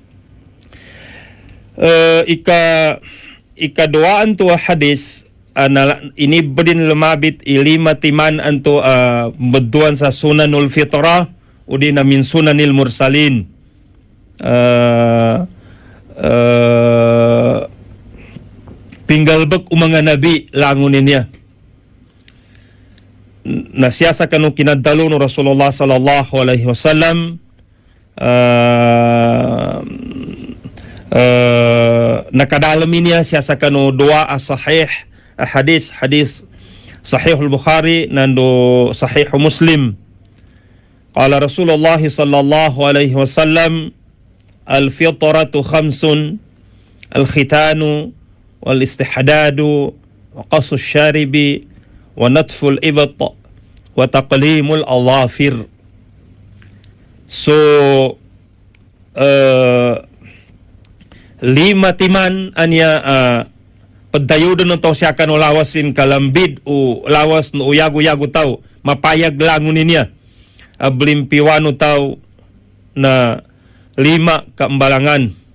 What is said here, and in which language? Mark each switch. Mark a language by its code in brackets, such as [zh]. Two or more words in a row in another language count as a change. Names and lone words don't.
[mdh] Ikaduaan to hadis ini bedin lumabit ilima timan anto meduan sa [ar] سنن الفطرة [mdh] udi na [ar] من سنن المرسلين [mdh] pinggalbek umanga nabi langunin niya na siya sa kanu kinadalo no [ar] رسول الله صلى الله عليه وسلم [mdh] nakadalami niya siya sa kano dua sahih hadis sahih al-Bukhari nando sahih Muslim. [ar] قال رسول الله صلى الله عليه وسلم الفطرة خمس الختان والاستحداد وقص الشارب ونتف الإبط وتقليم الأظافر. [mdh] So lima timan anya pagdayudo no to siya kano lawasin kalambid o lawas no uyago-yago taw mapayag langon niya blimpiwano taw na lima kaambalangan.